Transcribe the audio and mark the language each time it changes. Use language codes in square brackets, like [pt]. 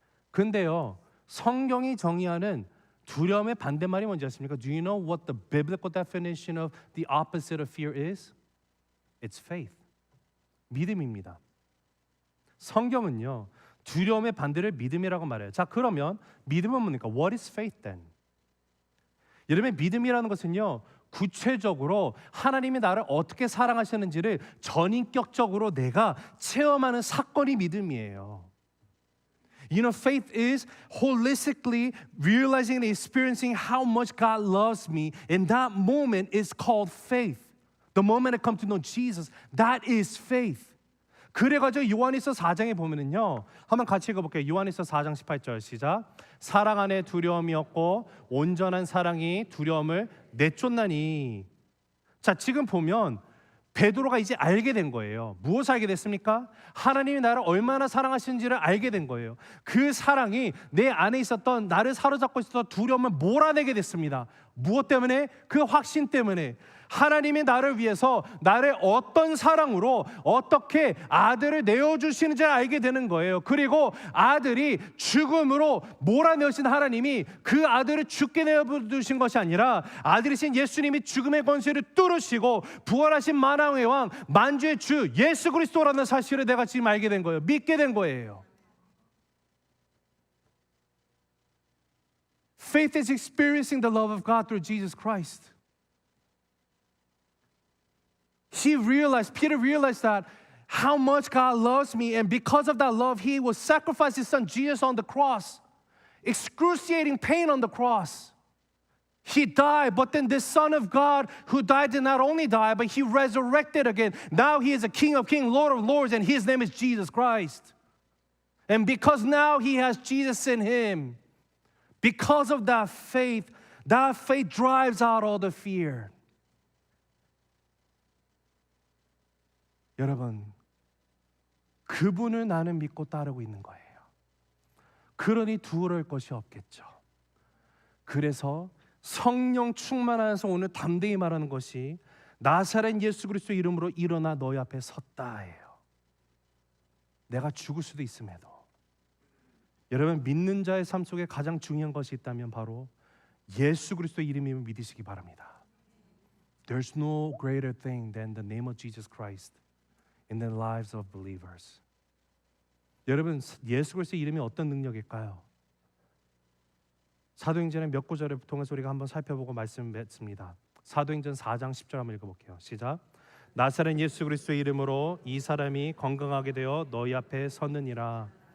[ko] 근데요, 성경이 정의하는 두려움의 반대말이 뭔지 아십니까? [en] Do you know what the biblical definition of the opposite of fear is? It's faith. [ko] 믿음입니다. 성경은요, 두려움의 반대를 믿음이라고 말해요. 자, 그러면 믿음은 뭡니까? [en] What is faith then? [ko] 여러분, 믿음이라는 것은요, 구체적으로 하나님이 나를 어떻게 사랑하시는지를 전인격적으로 내가 체험하는 사건이 믿음이에요. [en] You know, faith is holistically realizing and experiencing how much God loves me. And that moment is called faith. The moment I come to know Jesus, that is faith. [ko] 그래가지고 요한일서 4장에 보면은요, 한번 같이 읽어볼게요. 요한일서 4장 18절 시작. 사랑 안에 두려움이 없고 온전한 사랑이 두려움을 내쫓나니. 자, 지금 보면 베드로가 이제 알게 된 거예요. 무엇을 알게 됐습니까? 하나님이 나를 얼마나 사랑하시는지를 알게 된 거예요. 그 사랑이 내 안에 있었던, 나를 사로잡고 있었던 두려움을 몰아내게 됐습니다. 무엇 때문에? 그 확신 때문에. 하나님이 나를 위해서 나를 어떤 사랑으로 어떻게 아들을 내어주시는지를 알게 되는 거예요. 그리고 아들이 죽음으로 몰아내신 하나님이 그 아들을 죽게 내어주신 것이 아니라 아들이신 예수님이 죽음의 권세를 뚫으시고 부활하신 만왕의 왕, 만주의 주 예수 그리스도라는 사실을 내가 지금 알게 된 거예요. 믿게 된 거예요. [en] Faith is experiencing the love of God through Jesus Christ. Peter realized that how much God loves me, and because of that love, he will sacrifice his son Jesus on the cross. Excruciating pain on the cross. He died, but then this Son of God who died did not only die, but he resurrected again. Now he is a King of kings, Lord of lords, and his name is Jesus Christ. And because now he has Jesus in him, because of that faith drives out all the fear. [ko] 여러분, 그분을 나는 믿고 따르고 있는 거예요. 그러니 두려울 것이 없겠죠. 그래서 성령 충만하여서 오늘 담대히 말하는 것이 나사렛 예수 그리스도 이름으로 일어나 너희 앞에 섰다예요. 내가 죽을 수도 있음에도. 여러분, 믿는 자의 삶 속에 가장 중요한 것이 있다면 바로 예수 그리스도 이름이면 믿으시기 바랍니다. [en] There's no greater thing than the name of Jesus Christ. in the lives of believers. [ko] 여러분, 예수 그리스도의 이름이 어떤 능력일까요? 사도행전의 몇 구절을 통해서 우리가 한번 살펴보고 말씀을 맺습니다. 사도행전 4장 10절 한번 읽어볼게요. 시작. 나사렛 예수 그리스도의 이름으로 이 사람이 건강하게 되어 너희 앞에 섰느니라.